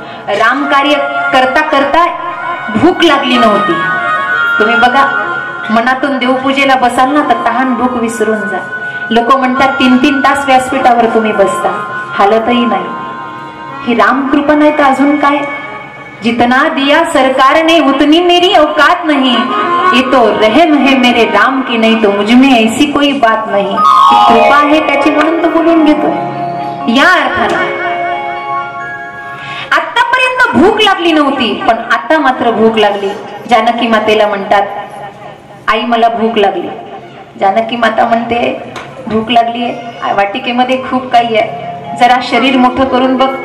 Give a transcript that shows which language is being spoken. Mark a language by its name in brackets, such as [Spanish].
[Marathi] राम कार्य करता करता भूक लागली नव्हती. तुम्ही बघा, मनातून देवपूजेला बसाल ना तर तहान भूक विसरून जा. लोक म्हणतात 3-3 तास व्यासपीठावर तुम्ही बसता, हालतही नाही. ही राम कृपा नाही तर अजून काय. [Hindi] जितना दिया सरकार ने उतनी मेरी औकात नहीं, ये तो रहम है मेरे राम की, नहीं तो मुझमें ऐसी कोई बात नहीं. [Marathi] कृपा आहे त्याची म्हणून तो बोलून घेतोय. या अर्थानं आतापर्यंत भूक लागली नव्हती, पण आता मात्र भूक लागली. जानकी मातेला म्हणतात, आई मला भूक लागली. जानकी माता म्हणते, भूक लागली आहे, वाटिकेमध्ये खूप काही आहे, जरा शरीर मोठं करून बघ.